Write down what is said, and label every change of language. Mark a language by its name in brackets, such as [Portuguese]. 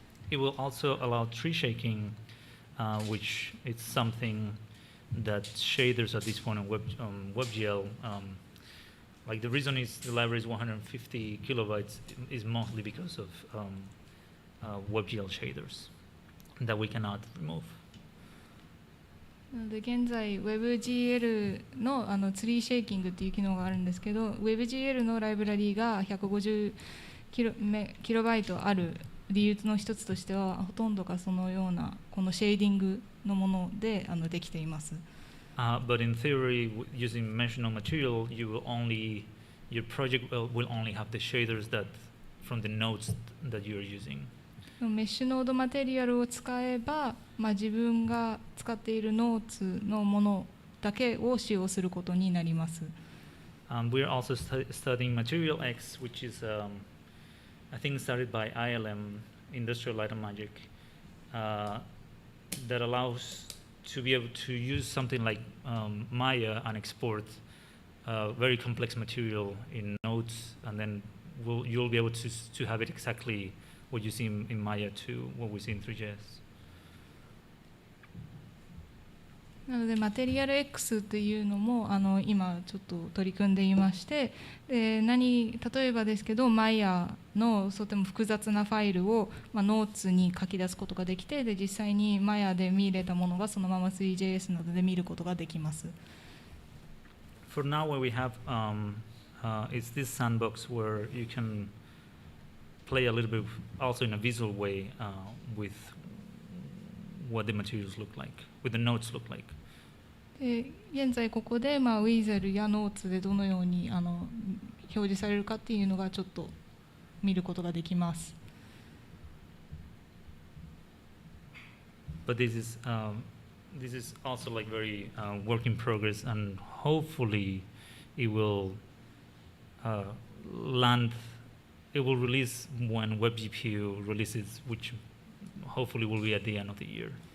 [English] It will also allow tree shaking, which is something that shaders at this point on WebGL, like the reason is the library is 150 kilobytes is mostly because of WebGL shaders that we cannot remove. [Japanese] なので現在 WebGL のツリーシェイキングっていう機能があるんですけど WebGL のライブラリーが150キロバイトある理由の一つとしてはほとんどがそのようなこのシェーディングのものでできています。 [English] But in theory, using mesh node material, your project will only have the shaders that from the nodes that you're using. [Japanese] メッシュノードマテリアルを使えば、自分が使っているノーツのものだけを使用することになります。 [English] We are also studying Material X, which is, I think, started by ILM, Industrial Light and Magic, that allows to be able to use something like Maya and export very complex material in nodes, and then you'll be able to have it exactly what you see in Maya to what we see in Three.js. [Japanese] なのでマテリアル X というのも今ちょっと取り組んでいまして例えばですけど Maya のとても複雑なファイルを、ノーツに書き出すことができて実際に Maya で見れたものがそのまま Three.js などで見ることができます。 [English] For now, what we have is this sandbox where you can play a little bit also in a visual way with what the materials look like, with the notes look like. [Japanese] で現在ここで、WSL やノーツでどのように表示されるかっていうのがちょっと見ることができます。 [English] But this is also like very work in progress, and hopefully it will land. It will release when WebGPU releases, which hopefully will be at the end of the year.